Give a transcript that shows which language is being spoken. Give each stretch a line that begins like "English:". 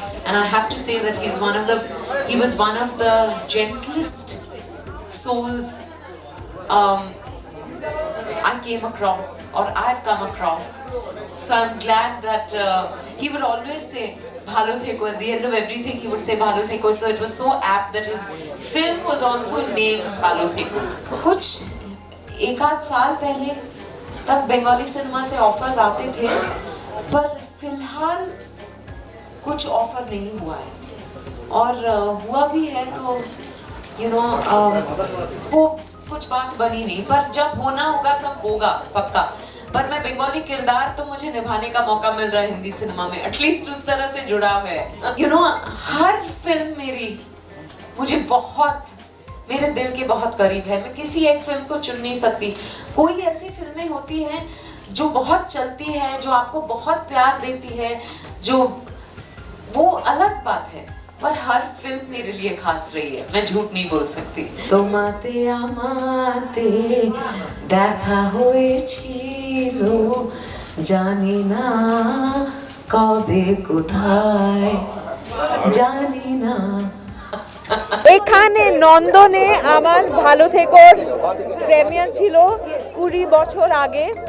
English: And I have to say that he was one of the gentlest souls I came across, or I've come across. So I'm glad that he would always say Bhalo Theko. At the end of everything he would say Bhalo Theko. So it was so apt that his film was also named Bhalo Theko.
Hindi: कुछ एक आध साल पहले तक Bengali cinema से offers आते थे, पर फिलहाल कुछ ऑफर नहीं हुआ है, और हुआ भी है तो यू नो वो कुछ बात बनी नहीं, पर जब होना होगा तब होगा पक्का। पर मैं बंगाली किरदार तो मुझे निभाने का मौका मिल रहा है हिंदी सिनेमा में, एटलीस्ट उस तरह से जुड़ाव है। यू नो, हर फिल्म मेरी मुझे बहुत मेरे दिल के बहुत करीब है। मैं किसी एक फिल्म को चुन नहीं सकती। कोई ऐसी फिल्में होती हैं जो बहुत चलती है, जो आपको बहुत प्यार देती है, जो वो अलग बात है, पर हर फिल्म मेरे लिए खास रही है, मैं झूठ नहीं बोल सकती।
Bangla: তোমাতে আমাতে দেখা হয়েছিল, জানি না কবে কোথায়, জানি না। এখানে নন্দনে আমার ভালো থেকোর প্রিমিয়ার ছিল 20 বছর আগে।